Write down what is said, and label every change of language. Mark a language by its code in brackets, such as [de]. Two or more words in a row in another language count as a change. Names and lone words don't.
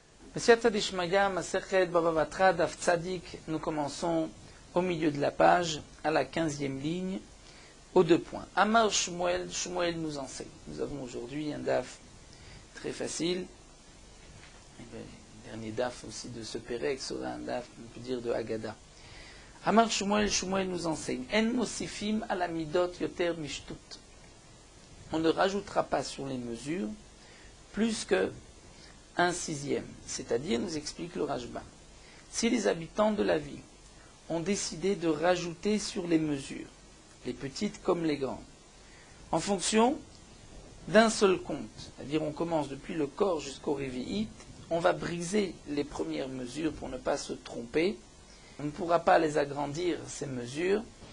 [he] סייעתא דשמיא מסכת בבא בתרא דף צדיק, [fr] nous commençons au milieu de la page, à la 15e ligne, aux 2 points. [he] אמר שמואל, [fr] Shmuel nous enseigne. Nous avons aujourd'hui un daf très facile. Le dernier daf aussi de ce Pérec sera un daf, on peut dire, de Haggadah. [he] אמר שמואל, [fr] Shmuel nous enseigne. [he] אין מוסיפים על מידות יותר משתות. [fr] On ne rajoutera pas sur les mesures plus que 1/6, c'est-à-dire, nous explique le Rashba. Si les habitants de la ville ont décidé de rajouter sur les mesures, les petites comme les grandes, en fonction d'un seul compte, c'est-à-dire on commence depuis le corps jusqu'au réveillite, on va briser les premières mesures pour ne pas se tromper, on ne pourra pas les agrandir, ces mesures,